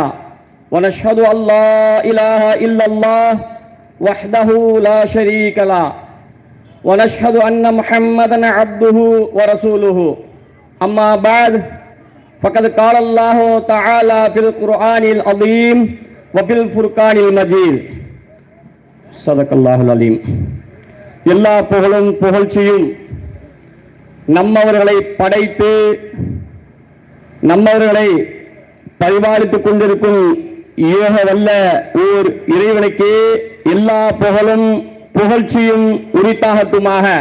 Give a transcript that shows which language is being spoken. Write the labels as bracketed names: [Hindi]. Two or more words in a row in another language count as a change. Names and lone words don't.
[Arabic] ونشهد أن لا إله إلا الله وحده لا شريك له ونشهد أن محمدا عبده ورسوله. أما بعد فقد قال الله تعالى في القرآن العظيم وفي الفرقان المجيد. صدق الله العظيم. [Tamil] எல்லா புகழும் புகழ்ச்சியும் நம்மவர்களை படைத்து நம்மவர்களை பரிபாலித்துக் கொண்டிருக்கும் ஏக வல்ல ஓர் இறைவனுக்கே எல்லா புகழும் புகழ்ச்சியும் உரித்தாகட்டுமாக.